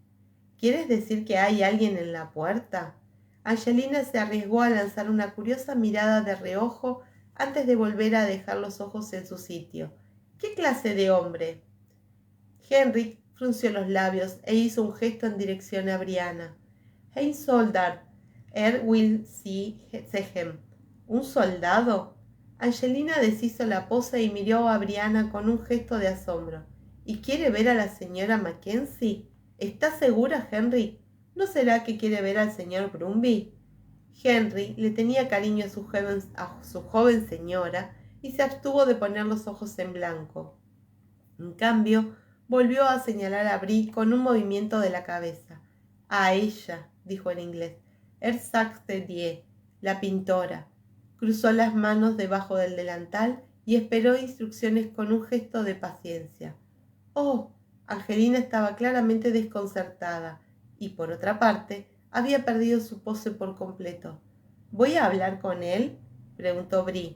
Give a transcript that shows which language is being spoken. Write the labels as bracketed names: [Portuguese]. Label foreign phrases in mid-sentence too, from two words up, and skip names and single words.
[Spanish] «¿Quieres decir que hay alguien en la puerta?». Angelina se arriesgó a lanzar una curiosa mirada de reojo antes de volver a dejar los ojos en su sitio. «¿Qué clase de hombre?». Henrik frunció los labios e hizo un gesto en dirección a Briana. [German] «Ein Soldat, will sie sehen». [Spanish] «¿Un soldado?». Angelina deshizo la pose y miró a Briana con un gesto de asombro. «¿Y quiere ver a la señora Mackenzie? ¿Está segura, Henry? ¿No será que quiere ver al señor Brumby?». Henry le tenía cariño a su joven señora y se abstuvo de poner los ojos en blanco. En cambio, volvió a señalar a Brie con un movimiento de la cabeza. «A ella», dijo en inglés. [German] «Sagte die, [Spanish] la pintora». Cruzó las manos debajo del delantal y esperó instrucciones con un gesto de paciencia. «Oh». Angelina estaba claramente desconcertada y, por otra parte, había perdido su pose por completo. «¿Voy a hablar con él?», preguntó Brie.